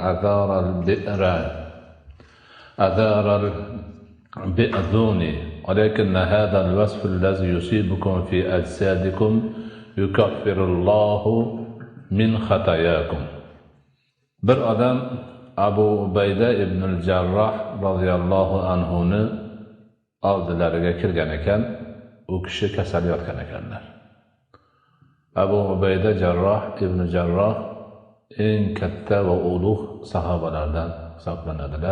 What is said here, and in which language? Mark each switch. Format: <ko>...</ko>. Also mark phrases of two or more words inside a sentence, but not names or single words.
<ar>أذار البئذون ولكن هذا الوصف الذي يصيبكم في أجسادكم يكفر الله من خطاياكم.</ar> <uz>Bir odam Abu Ubayda ibn al-Jarroh radhiyallohu anhuni oldilariga kirgan ekan, u kishi kasal yotgan ekanlar. Abu Ubayda ibn Jarroh eng katta va ulug' sahobalardan hisoblanadilar.</uz>